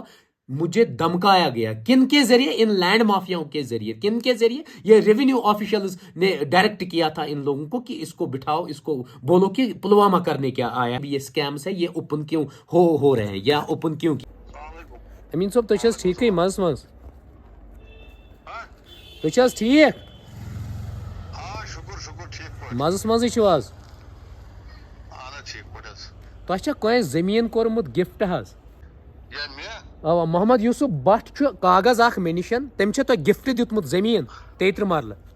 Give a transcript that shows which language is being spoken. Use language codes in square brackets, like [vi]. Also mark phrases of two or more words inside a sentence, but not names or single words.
[ur] مجھے دمکایا گیا، کن کے ذریعے؟ ان لینڈ مافیاؤں کے ذریعے۔ کن کے ذریعے؟ یہ [en] revenue officials [ur] نے ڈائریکٹ کیا تھا ان لوگوں کو کہ اس کو بٹھاؤ، اس کو بولو کہ پلوامہ کرنے کیا آیا، یہ سکیمز ہے، یہ اوپن کیوں ہو رہے ہیں، یا اوپن کیوں کی۔ [ks] امین صاحب تُہۍ چھِ حظ ٹھیکٕے مَنٛز مَنٛز؟ تُہۍ چھِ حظ ٹھیک؟ مَزَس منٛزٕے چھِو حظ؟ تۄہہِ چھا کٲنٛسہِ زٔمیٖن کوٚرمُت گفٹ حظ؟ اوا محمد یوسف بٹ چھُ کاغذ اکھ مےٚ نِش، تٔمۍ چھا تۄہہِ گفٹ دیُتمُت زٔمیٖن 33 مرلہٕ؟